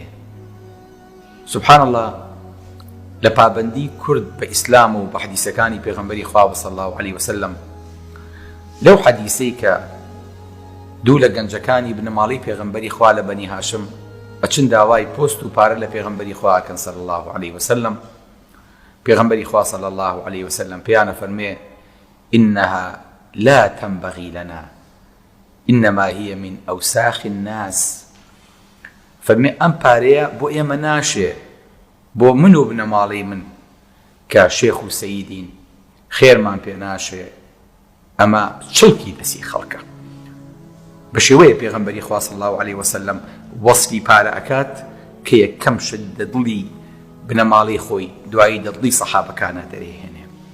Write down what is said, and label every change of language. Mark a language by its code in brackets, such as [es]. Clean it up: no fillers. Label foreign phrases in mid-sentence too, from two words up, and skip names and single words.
[ckb] سبحان الله، لە پابەندی کورد بە ئیسلام و بە حەدیسەکانی پێغەمبەری خوا [ar] صلی الله عليه وسلم، [ckb] لەو حەدیسەی کە دوو لە گەنجەکانی بنەماڵی پێغەمبەری خوا لە بەنی هاشم ئەچن داوای پۆست و پارە لە پێغەمبەری خوا ئەکەن [ar] صلی الله عليه وسلم، [ckb] پێغەمبەری خوا [ar] صلی الله عليه وسلم [ckb] پێیانە فەرمێ: [ar] إنها لا تنبغي لنا إنما هي من أوساخ الناس. [ckb] فەرمێ ئەم پارەیە بۆ ئێمە ناشێ، بۆ من و بنەماڵی من کە شێخ و سەییدین، خێرمان پێ ناشێ، ئەمە چڵکی دەستی خەڵکە. بە شێوەیە پێغەمبەری خوا [ar] صلی الله عليه وسلم [ckb] وەسفی پارە ئەکات کە یەکەم شت لە دڵی بنەماڵی خۆی دوایی دڵی سەحابەکانە دەرێهێنێ.